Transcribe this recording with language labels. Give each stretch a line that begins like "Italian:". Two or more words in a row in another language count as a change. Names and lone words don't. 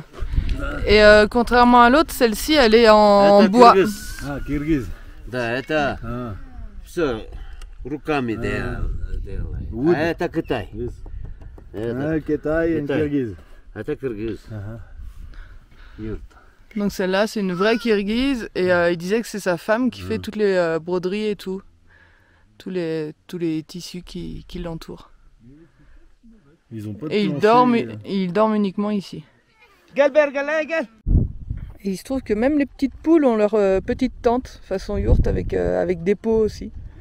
French: Et contrairement à l'autre, celle-ci, elle est en bois.
Russian: Ah, кыргыз. Да, это все руками делают. А это Китай. Китай et Kirghiz. Это кыргыз.
French: Donc celle-là, c'est une vraie Kirghize. Et il disait que c'est sa femme qui fait toutes les broderies et tout. Tous les tissus qui l'entourent. Et ils dorment uniquement ici. Et il se trouve que même les petites poules ont leur petite tente façon yourte avec des pots aussi.